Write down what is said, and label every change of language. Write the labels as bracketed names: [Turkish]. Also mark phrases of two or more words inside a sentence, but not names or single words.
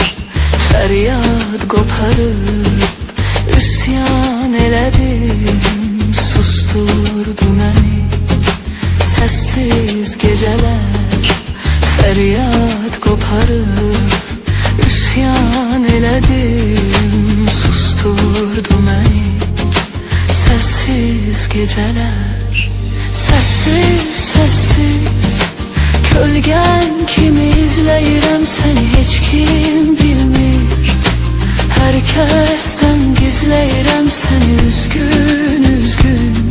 [Azerbaijani] Feryat qoparıb, üsyan elədim, susturdu məni. [Turkish] Sessiz geceler, [Azerbaijani] feryat qoparıb, üsyan elədim, susturdu məni. [Turkish] Sessiz geceler, sessiz sessiz kölgen [Azerbaijani] kimi izleyirəm seni, hiç kim bilmir. Herkesten gizleyirəm seni, üzgün üzgün.